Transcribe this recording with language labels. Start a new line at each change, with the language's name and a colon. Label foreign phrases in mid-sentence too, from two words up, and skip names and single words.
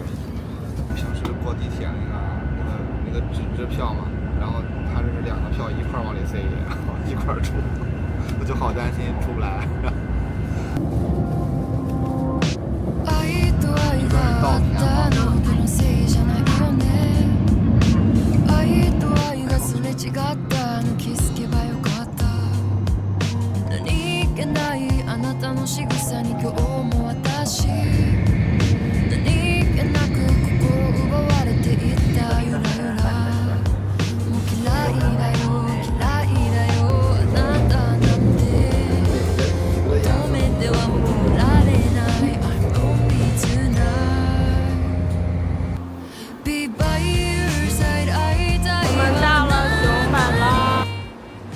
Chinese: 平时过地铁那个纸质票嘛，然后它这是2个票一块往里塞，然后一块出，我就好担心出不来。这边是稻田嘛。
Japanese: あなたの仕草に今日も私何気なく心奪われていったゆらゆらもう嫌いだよ嫌いだよあなたなんて求めてはもられない
English: I'm only tonight Be by your side
Japanese: 会いたい
Chinese: 我们到了熊本了。